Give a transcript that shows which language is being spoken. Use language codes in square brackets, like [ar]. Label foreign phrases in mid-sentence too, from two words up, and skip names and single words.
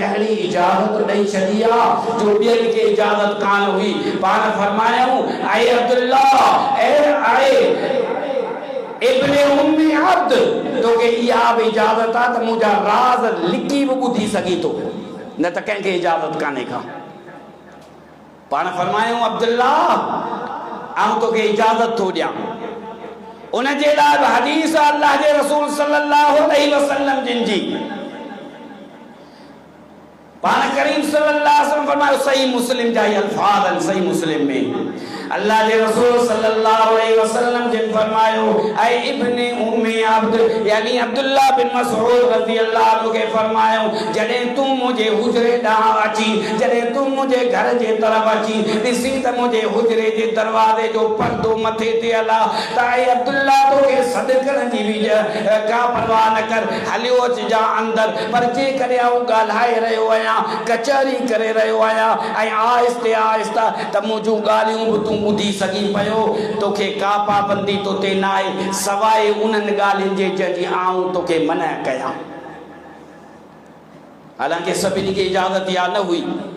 [sd] अहिड़ी इजाज़त ॾेई छॾी आहे जो ॿियनि खे इजाज़त कान हुई पाण फरमायूं ऐं अब्दुल्ला ऐं इब्ने उम्मी अब्द तोखे इहा बि इजाज़त आहे त मुंहिंजा राज़ लिकी बि ॿुधी सघी थो न त कंहिंखे इजाज़त कान्हे का पाण फरमायूं अब्दुल्ला आऊं तोखे इजाज़त थो ॾियां उन जे लाइ बि हदीस अल्लाह जे रसूल [ar] صلى الله عليه وسلم [sd] जिन जी पाण करीम [ar] صلى الله عليه وسلم [sd] फरमायो सही मुस्लिम जा अल्फाज आहिनि सही मुस्लिम में अल्लाह के रसूल [ar] صلى الله عليه وسلم [sd] जिन फरमायो ऐ इब्ने उम्मी अब्द यानी अब्दुल्ला बिन मसऊद [ar] رضي الله عنه [sd] के फरमायो जडे तू मुझे हुजरे ॾांहुं अची जडे तू मुझे घर जे तरफ अची ॾिसी त मुझे हुजरे जे दरवाजे जो पर्दो मथे ते अला त ऐ अब्दुल्ला तोखे सदकण जी बि का परवाह न कर हलियो अचिजा अंदर पर जे करे आऊं ॻाल्हाए रहियो आहियां कचहरी करे रहियो आहियां ऐं आहिस्ते आहिस्ता त मुंहिंजूं ॻाल्हियूं बि तूं ॿुधी सघी पियो तोखे का पाबंदी तो ते न आहे सवाइ उन्हनि ॻाल्हियुनि जे जंहिंजी आऊं तोखे मना कयां हालांकि सभिनी खे इजाज़त या न हुई